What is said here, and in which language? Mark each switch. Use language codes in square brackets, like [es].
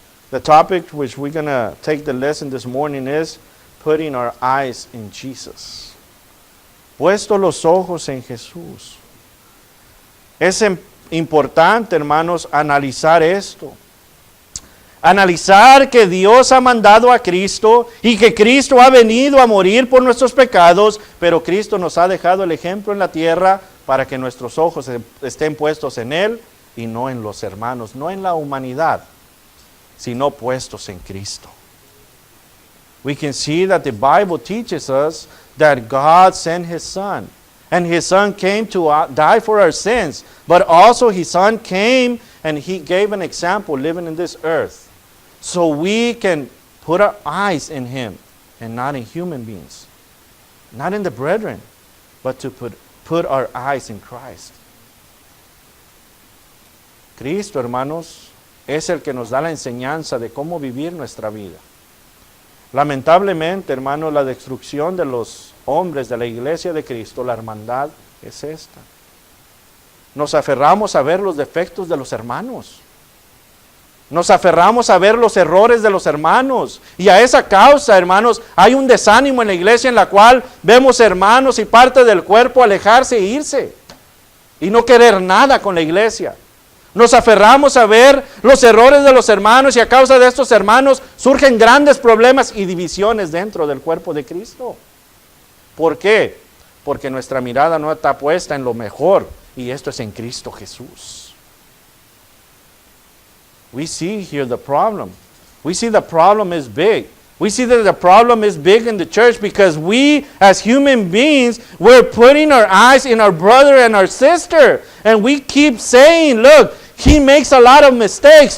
[en] The topic which we're going to take the lesson this morning is putting our eyes in Jesus. [es] Puestos los ojos en Jesús. Es importante, hermanos, analizar esto. Analizar que Dios ha mandado a Cristo y que Cristo ha venido a morir por nuestros pecados, pero Cristo nos ha dejado el ejemplo en la tierra para que nuestros ojos estén puestos en Él y no en los hermanos, no en la humanidad, sino puestos en Cristo. [en] We can see that the Bible teaches us that God sent His Son. And His Son came to die for our sins. But also His Son came and He gave an example living in this earth. So we can put our eyes in Him and not in human beings. Not in the brethren, but to put our eyes in Christ. [es] Cristo, hermanos, es el que nos da la enseñanza de cómo vivir nuestra vida. Lamentablemente, hermanos, la destrucción de los hombres de la iglesia de Cristo, la hermandad, es esta. Nos aferramos a ver los defectos de los hermanos. Nos aferramos a ver los errores de los hermanos. Y a esa causa, hermanos, hay un desánimo en la iglesia en la cual vemos hermanos y parte del cuerpo alejarse e irse. Y no querer nada con la iglesia. Nos aferramos a ver los errores de los hermanos y a causa de estos hermanos surgen grandes problemas y divisiones dentro del cuerpo de Cristo. ¿Por qué? Porque nuestra mirada no está puesta en lo mejor y esto es en Cristo Jesús. [en] We see here the problem. We see the problem is big. We see that the problem is big in the church because we as human beings, we're putting our eyes in our brother and our sister. And we keep saying, look, he makes a lot of mistakes.